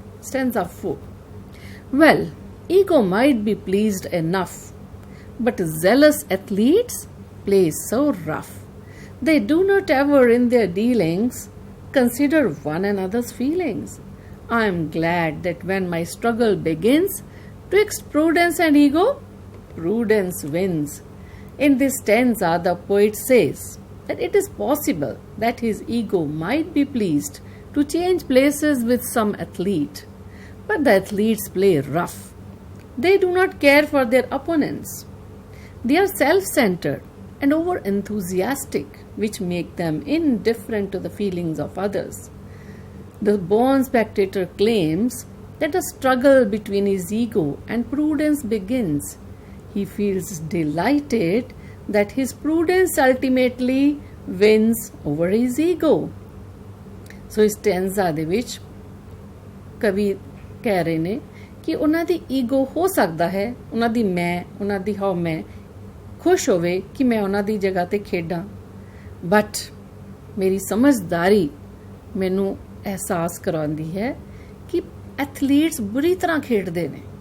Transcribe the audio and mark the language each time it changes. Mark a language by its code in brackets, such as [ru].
[en] Stanza 4. Well, ego might be pleased enough, but zealous athletes play so rough. They do not ever in their dealings consider one another's feelings. I am glad that when my struggle begins twixt prudence and ego, prudence wins. In this stanza, the poet says that it is possible that his ego might be pleased to change places with some athlete, but the athletes play rough. They do not care for their opponents. They are self-centered and over-enthusiastic, which make them indifferent to the feelings of others. The born spectator claims that a struggle between his ego and prudence begins. He feels delighted that his prudence ultimately wins over his ego. [pa] So ਇਸ stanza ਦੇ ਵਿੱਚ ਕਵੀ ਕਹਿ ਰਹੇ ਨੇ ਕਿ ਉਹਨਾਂ ਦੀ ego ਹੋ ਸਕਦਾ ਹੈ, ਉਹਨਾਂ ਦੀ ਮੈਂ, ਉਹਨਾਂ ਦੀ ਹਾਉ ਮੈਂ ਖੁਸ਼ ਹੋਵੇ ਕਿ ਮੈਂ ਉਹਨਾਂ ਦੀ ਜਗ੍ਹਾ ਤੇ ਖੇਡਾਂ, ਬਟ ਮੇਰੀ ਸਮਝਦਾਰੀ ਮੈਨੂੰ ਅਹਿਸਾਸ ਕਰਾਉਂਦੀ ਹੈ ਕਿ ਐਥਲੀਟਸ ਬੁਰੀ ਤਰ੍ਹਾਂ ਖੇਡਦੇ ਨੇ।